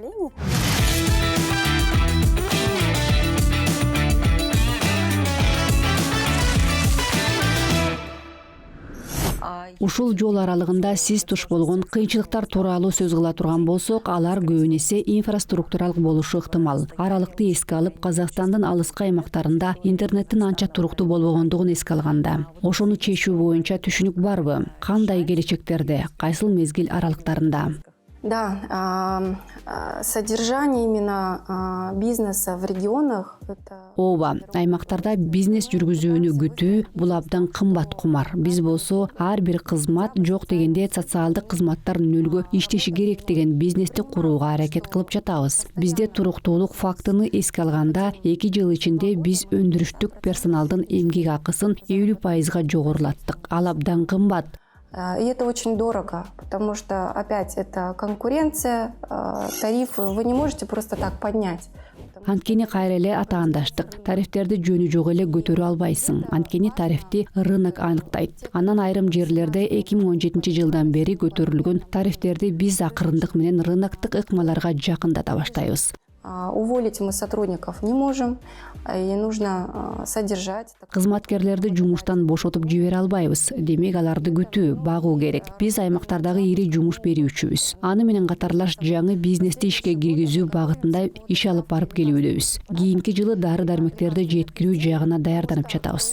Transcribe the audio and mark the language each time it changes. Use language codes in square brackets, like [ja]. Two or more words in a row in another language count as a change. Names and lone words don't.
[ky] Ушул жол аралыгында сиз туш болгон кыйынчылыктар тууралуу сөз кыла турган болсок, алар көбүн эсе инфраструктуралык болушу ыктымал. Аралыкты эске алып, Казакстандын алыскы аймактарында интернеттин анча туруктуу болбогондугун эске алганда, ошону чечүү боюнча түшүнүк барбы? Кандай келечектерде, кайсыл мезгил аралыктарында? [ru] Да, содержание именно бизнеса в регионах это... [ky] Ооба, аймактарда бизнес жүргүзүүнү күтүү бул абдан кымбат кумар. Биз болсо ар бир кызмат жок дегенде социалдык кызматтар нөлгө иштеши керек деген бизнести курууга аракет кылып жатабыз. Бизде туруктуулук фактыны эске алганда 2 жыл ичинде биз өндүрүштүк персоналдын эмгек акысын 50% жогорулаттык. Ал абдан кымбат. [ru] И это очень дорого, потому что, опять, это конкуренция, тарифы вы не можете просто так поднять. [ky] Анткени кайра эле атаандаштык. Тарифтерди жөнү жок эле көтөрө албайсың. Анткени тарифти рынок аныктайт. Анан айрым жерлерде 2017 жылдан бери көтөрүлгөн тарифтерди биз акырындык менен рыноктук ыкмаларга жакындата баштайбыз. [ru] Уволить мы сотрудников не можем, и нужно содержать. [ky] Кызматкерлерди жумуштан бошотуп жибере албайбыз. Демек аларды күтүү, багуу керек. Биз аймактардагы ири жумуш берүүчүбүз. Аны менен катарлаш жаңы бизнести ишке киргизүү багытында иш алып барып келүүбүз. Кийинки жылы дары-дармектерди жеткирүү жагына даярданып жатабыз.